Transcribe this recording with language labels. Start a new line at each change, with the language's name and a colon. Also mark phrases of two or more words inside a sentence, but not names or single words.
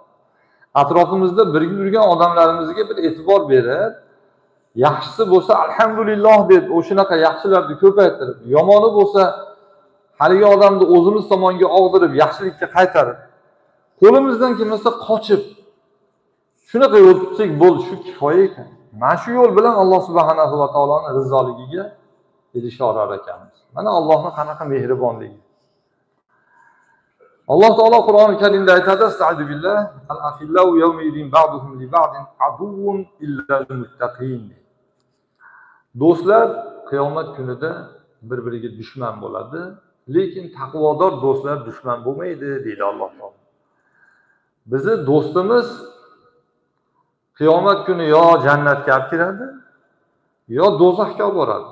Uzbek: Atrofimizda birga yurgan odamlarimizga bir e'tibor berib, yaxshisi bo'lsa alhamdulillah deb o'shanaqa yaxshilarni ko'paytirib, yomoni bo'lsa haligi odamni o'zimiz tomonga og'dirib, yaxshilikka qaytarib, qo'limizdan kelmasa qochib, shunaqa yo'l tutsak bo'ldi, shu kifoya ekan. Mana shu yo'l bilan Alloh subhanahu va taoloning rizoligiga dedi shorar ekanmiz. Mana Allohning qanaqa mehribonligi. Alloh taolo Qur'oni Karimda aytadi:
Arabic: "أستعيذ بالله الأخلاء يومئذ بعضهم لبعض عدو إلا المتقين."
Uzbek: Do'stlar qiyomat kunida bir-biriga dushman bo'ladi, lekin taqvodor do'stlar dushman bo'lmaydi, deydi Alloh taolo. Bizi do'stimiz qiyomat kuni yo jannatga olib kiradi, yo do'zaxga olib boradi.